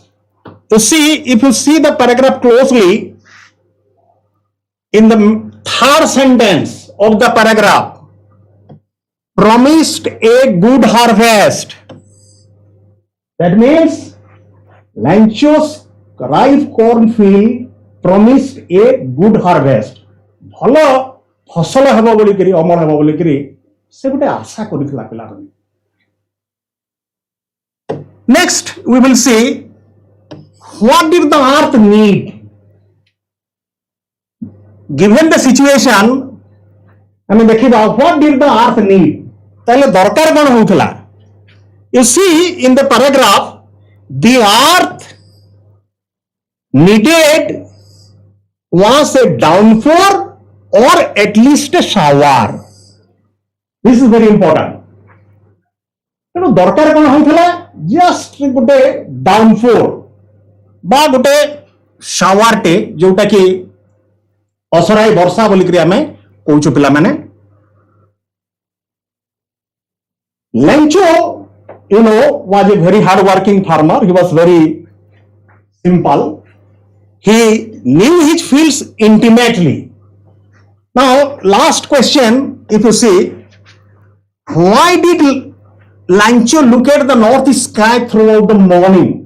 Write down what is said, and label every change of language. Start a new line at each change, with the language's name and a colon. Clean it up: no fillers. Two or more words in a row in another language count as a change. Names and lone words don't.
English: You see, if you see the paragraph closely, in the third sentence of the paragraph, promised a good harvest. That means Lancho's ripe cornfield promised a good harvest.
Odia: ଭଲ ଫସଲ ହେବ ବୋଲିକିରି ଅମଳ ହେବ ବୋଲିକିରି ସେ ଗୋଟେ ଆଶା କରିଥିଲା ପିଲାମାନେ.
English: Next, we will see what did the earth need. Given the situation,
Odia: ଆମେ ଦେଖିବା
English: what did the earth need.
Odia: ତାହେଲେ ଦରକାର କ'ଣ ହଉଥିଲା?
English: You see in the paragraph, the earth needed was a downpour or at least a shower. This is very important.
Odia: ତେଣୁ ଦରକାର କ'ଣ ହଉଥିଲା? Just ଗୋଟେ downpour ବା ଗୋଟେ shower ଟେ ଯୋଉଟା କି ଅସରାଇ ବର୍ଷା ବୋଲିକିରି ଆମେ କହୁଛୁ ପିଲାମାନେ.
English: Lencho, you know, was a very hard-working farmer. He was very simple. He knew his fields intimately. Now, last question, if you see, why did Lencho look at the north sky throughout the morning?